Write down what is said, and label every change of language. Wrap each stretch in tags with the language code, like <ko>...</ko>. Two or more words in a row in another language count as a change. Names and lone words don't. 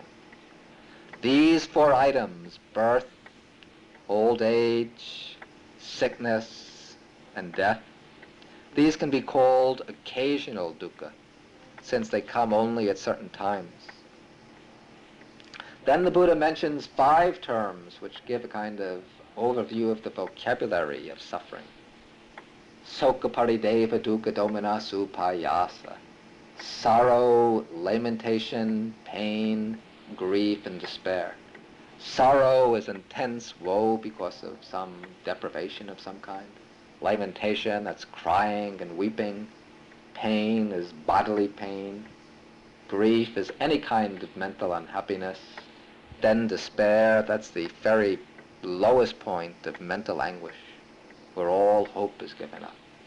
<en>These four items, birth, old age, sickness, and death, these can be called occasional dukkha, since they come only at certain times. Then the Buddha mentions 5 terms which give a kind of overview of the vocabulary of suffering.</en> <pi>Sokha parideva dukkha domina supayasa.</pi> <en>Sorrow, lamentation, pain, grief, and despair. Sorrow is intense woe because of some deprivation of some kind. Lamentation, that's crying and weeping pain is bodily pain, grief is any kind of mental unhappiness, then despair, that's the very lowest point of mental anguish, where all hope is given up.</en>